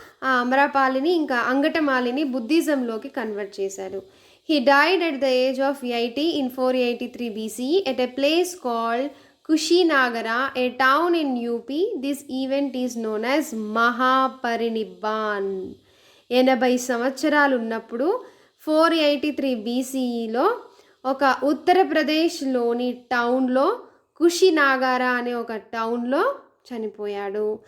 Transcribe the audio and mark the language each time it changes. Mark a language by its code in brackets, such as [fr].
[te] ఆ అమరపాలిని ఇంకా అంగటమాలిని బుద్ధిజంలోకి కన్వర్ట్ చేశారు. [en] He died at the age of 80 in 483 BCE at a place called Kushinagara, a town in UP. This event is known as Mahaparinibban. [te] 80 సంవత్సరాలు ఉన్నప్పుడు 483 BCEలో ఒక ఉత్తరప్రదేశ్లోని టౌన్లో కుషినాగారా అనే ఒక టౌన్లో చనిపోయాడు.